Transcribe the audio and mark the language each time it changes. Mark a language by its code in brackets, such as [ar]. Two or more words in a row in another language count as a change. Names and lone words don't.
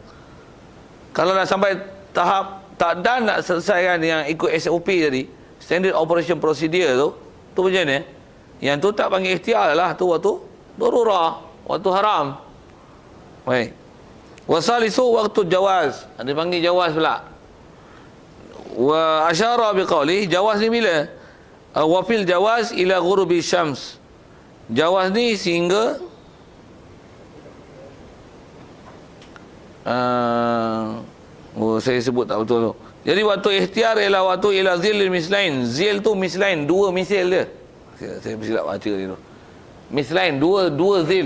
[ms] Kalau nak sampai tahap tak dan nak selesaikan yang ikut SOP tadi, [en] standard operation procedure [ms] tu macam mana? Yang tu tak panggil ikhtiar lah, tu waktu darurah, waktu haram. Baik. Wasalisu waktu jawaz. Ada panggil jawaz pula. [ar] وأشار بقوله, [ms] jawaz ni bila? [ar] وفي الجواز إلى غروب الشمس. [ms] Jawaz ni sehingga saya sebut tak betul tu. Jadi waktu ikhtiar ialah waktu [ar] إلى ظل المثلين. [ms] Zil tu mislain, dua misil dia. Saya silap baca dia tu. mislain, dua zil.